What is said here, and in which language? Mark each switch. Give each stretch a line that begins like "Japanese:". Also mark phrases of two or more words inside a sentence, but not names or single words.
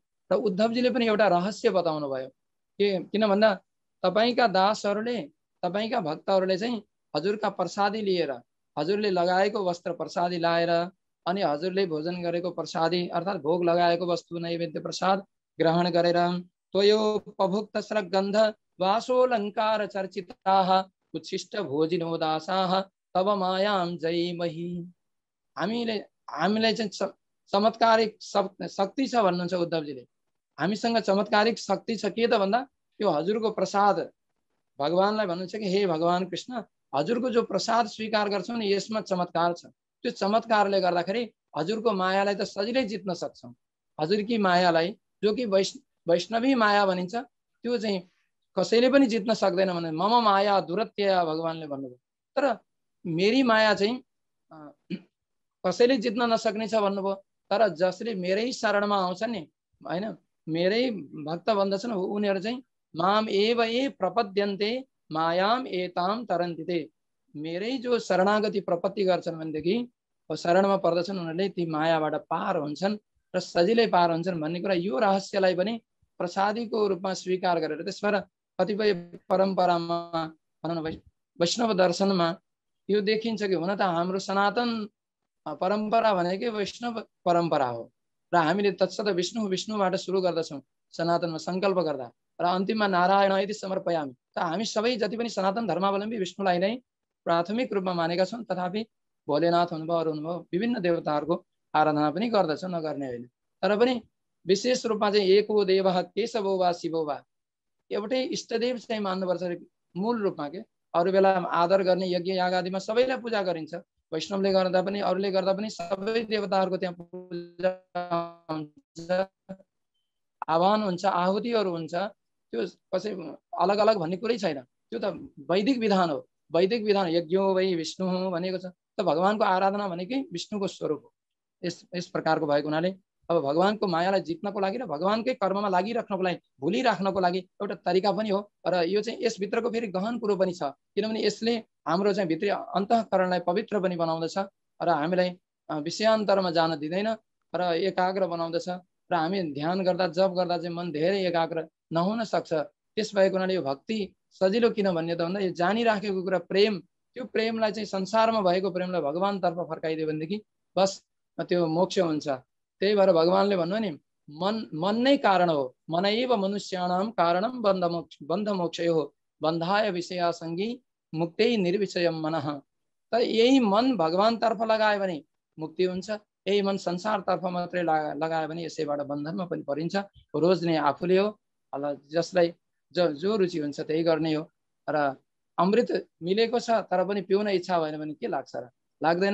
Nepali: र उद्धवजीले पनि एउटा रहस्य बताउनु भयो के किन भन्दा तपाईका दासहरूले तपाईका भक्तहरूले चाहिँ हजुरका प्रसादी लिएर हजुरले लगाएको वस्त्र प्रसादी लाएर अनि हजुरले भोजन गरेको प्रसादी अर्थात् भोग लगाएको वस्तु नैवेद्य प्रसाद ग्रहण गरेर
Sanskrit: त्वयोपभुक्त स्रगन्ध वासोलङ्कार चर्चिताः उच्छिष्ट भोजिनो दासाः तब मायाम जयमहि।
Nepali: हामीलाई चाहिँ चमत्कारिक शक्ति छ भन्नुहुन्छ उद्धवजीले। हामीसँग चमत्कारिक शक्ति छ के त भन्दा त्यो हजुरको प्रसाद भगवानलाई भन्नुहुन्छ कि हे भगवान कृष्ण हजुरको जो प्रसाद स्वीकार गर्छौँ नि यसमा चमत्कार छ। त्यो चमत्कारले गर्दाखेरि हजुरको मायालाई त सजिलै जित्न सक्छौँ। हजुरकी मायालाई जो कि वैष्णवी माया भनिन्छ त्यो चाहिँ कसैले पनि जित्न सक्दैन भने
Sanskrit: मम माया दुरत्य
Nepali: भगवानले भन्नुभयो। तर मेरी माया चाहिँ कसैले जित्न नसक्ने छ भन्नुभयो। तर जसले मेरै शरणमा आउँछन् नि हैन मेरै भक्त बन्दछन् उनीहरू चाहिँ
Sanskrit: माम एव ए प्रपद्यन्ते मायाम एताम तरन्ति।
Nepali: मेरै जो शरणागति प्रपत्ति गर्छन् भनेदेखि शरणमा पर्दछन् उनीहरूले ती मायाबाट पार हुन्छन् र सजिलै पार हुन्छन् भन्ने कुरा यो रहस्यलाई पनि प्रसादीको रूपमा स्वीकार गरेर त्यसबाट कतिपय परम्परामा भनौँ न वैष्णव दर्शनमा यो देखिन्छ कि हुन त हाम्रो सनातन परम्परा भनेकै वैष्णव परम्परा हो र हामीले तत्सत विष्णुबाट सुरु गर्दछौँ सनातनमा सङ्कल्प गर्दा र अन्तिममा
Sanskrit: नारायण यदि समर्पयामी।
Nepali: त हामी सबै जति पनि सनातन धर्मावलम्बी विष्णुलाई नै प्राथमिक रूपमा मानेका छौँ। तथापि भोलेनाथ हुनुभयो अरू हुनुभयो विभिन्न देवताहरूको आराधना पनि गर्दछौँ नगर्ने होइन। तर पनि विशेष रूपमा चाहिँ
Sanskrit: एको देवः केशवो वा शिवो वा
Nepali: एउटै इष्टदेव चाहिँ मान्नुपर्छ मूल रूपमा के। अरू बेला आदर गर्ने यज्ञ याग आदिमा सबैलाई पूजा गरिन्छ। वैष्णवले गर्दा पनि अरूले गर्दा पनि सबै देवताहरूको त्यहाँ पूजा हुन्छ आह्वान हुन्छ आहुतिहरू हुन्छ। त्यो कसै अलग अलग भन्ने कुरै छैन। त्यो त वैदिक विधान हो। वैदिक विधान
Sanskrit: यज्ञो वै विष्णु
Nepali: भनेको छ। त भगवानको आराधना भनेकै विष्णुको स्वरूप हो। यस प्रकारको भएको हुनाले अब भगवानको मायालाई जित्नको लागि र भगवानकै कर्ममा लागिराख्नको लागि भुलिराख्नको लागि एउटा तरिका पनि हो। र यो चाहिँ यसभित्रको फेरि गहन कुरो पनि छ किनभने यसले हाम्रो चाहिँ भित्री अन्तःकरणलाई पवित्र पनि बनाउँदछ र हामीलाई विषयान्तरमा जान दिँदैन र एकाग्र बनाउँदछ र हामी ध्यान गर्दा जप गर्दा चाहिँ मन धेरै एकाग्र नहुन सक्छ। त्यस भएको हुनाले यो भक्ति सजिलो किन भन्ने त भन्दा यो जानिराखेको कुरा प्रेम त्यो प्रेमलाई चाहिँ संसारमा भएको प्रेमलाई भगवानतर्फ फर्काइदियो भनेदेखि बस त्यो मोक्ष हुन्छ। त्यही भएर भगवानले भन्नु नि मन नै कारण हो।
Sanskrit: मनैव मनुष्याणाम कारणम बन्ध मोक्षयो बन्धाय विषयासङ्गी मुक्तै निर्विषयम मनः।
Nepali: त यही मन भगवानतर्फ लगायो भने मुक्ति हुन्छ। यही मन संसारतर्फ मात्रै लगायो भने यसैबाट बन्धनमा पनि परिन्छ। रोज नै आफूले हो जसलाई जो रुचि हुन्छ त्यही गर्ने हो। र अमृत मिलेको छ तर पनि पिउन इच्छा भएन भने के लाग्छ र लाग्दैन।